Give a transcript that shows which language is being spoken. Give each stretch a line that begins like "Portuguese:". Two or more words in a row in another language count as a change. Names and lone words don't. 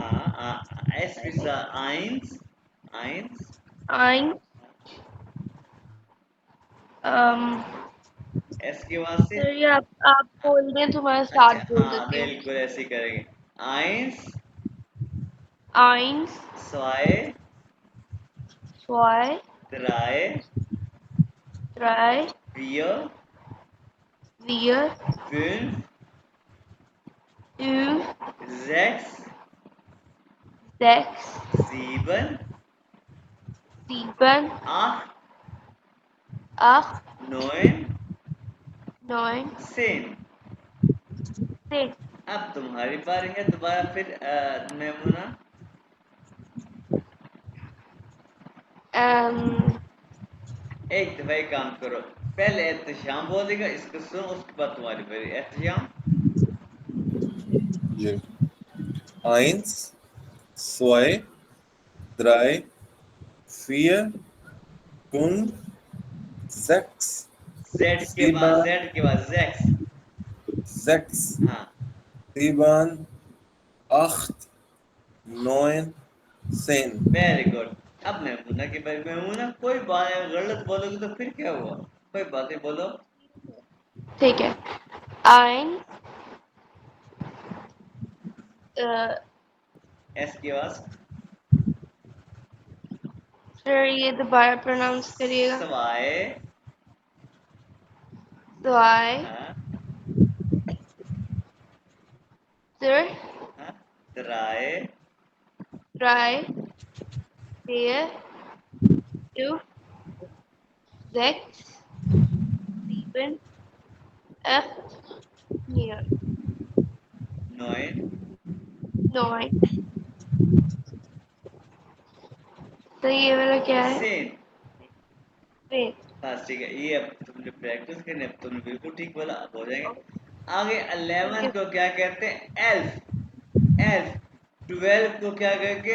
Hindi: हाँ एस विसा,
German: eins, eins,
Hindi: आइन, एस के बाद से। सर ये आप बोल रहे हैं तो मैं अच्छा साथ बोल हाँ देती हूँ। बिल्कुल ऐसे ही करेंगे। आइंस,
German: आइन्स, स्वाए, zwei, द्राए, 3, वियर, 4, fünf, 5, sechs, 6, sieben, 7, acht, 8, neun, 9, 10। 10।
Hindi: अब तुम्हारी बारी है दोबारा फिर मेमुना। Um, एक दफा एक काम करो, पहले एहतशाम बोलेगा, इसको सुन, उसके बाद तुम्हारी बारी। एहतशाम। जी।
German: Eins, zwei, drei, vier, fünf, sechs,
Hindi: जेड के बाद,
German: sieben,
Hindi: जेड के बाद जेक्स।
German: sechs,
Hindi: हाँ,
German: sieben, acht, neun, zehn.
English: very good.
Hindi: अब मैमूना की बारी। मैमूना, कोई बात गलत बोलोगे तो फिर क्या हुआ? कोई बात नहीं, बोलो। ठीक है। Eins, एस की आवाज। फिर ये दोबारा प्रोनाउंस करिएगा।
German: सवाए। Zwei,
Hindi: हाँ, फिर हाँ, द्राए।
German: drei, vier, fünf, sechs, sieben, acht, नॉइन।
Hindi: neun। तो ये वाला क्या है?
German: सेन। Zehn।
Hindi: बस ठीक है, ये अब तुमने प्रैक्टिस करनी, अब तुमने बिल्कुल ठीक बोला, अब हो जाएंगे। आगे ठीक 11 है। को क्या कहते हैं?
German: Elf. Elf.
Hindi: 12 को क्या कहेंगे?